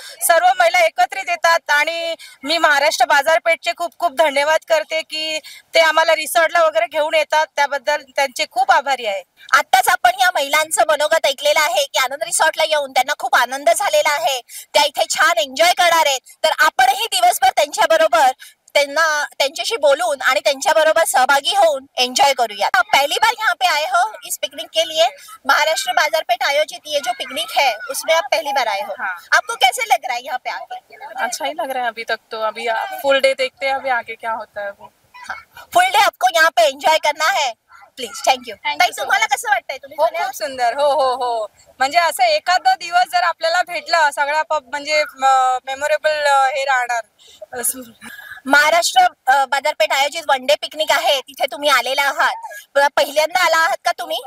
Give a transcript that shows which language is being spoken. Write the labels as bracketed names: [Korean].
[Marathi] सर्व महिला एकत्रित येतात आणि मी महाराष्ट्र बाजारपेठचे खूप खूप धन्यवाद करते की ते आम्हाला रिसॉर्टला वगैरे घेऊन येतात, त्याबद्दल त्यांचे खूप आभारी आहे। आताच आपण या महिलांचं मनोगत ऐकलेलं आहे की आनंद रिसॉर्टला येऊन त्यांना खूप आनंद झालेला आहे, त्या इथे छान एन्जॉय करणार आहेत। तर आपणही दिवसभर त्यांच्या बरोबर त्यांच्याशी बोलून आणि त्यांच्या बरोबर सहभागी होऊन एंजॉय करूया। [Hindi] पहली बार यहाँ पे आए हो इस पिकनिक के लिए? महाराष्ट्र बाजारपेठ आयोजित ये जो पिकनिक है उसमें आप पहली बार आए हो। हाँ। आपको कैसे लग रहा है यहाँ पे आके? अच्छा ही लग रहा है अभी तक तो। अभी फुल डे देखते हैं, अभी आगे क्या होता है वो। फुल डे आपको यहाँ पे एंजॉय करना है। [English] Please, thank you. [Marathi] ताई, तुम्हाला कसं वाटतंय? तुम्ही हो, खूप सुंदर। हो हो हो, म्हणजे असं एखादा दिवस जर आपल्याला भेटला सगळा म्हणजे मेमोरेबल हे राहणार। महाराष्ट्र बाजारपेठ आयोजित वन डे पिकनिक आहे, तिथे तुम्ही आलेला आहात। पहिल्यांदा आला आहात का तुम्ही?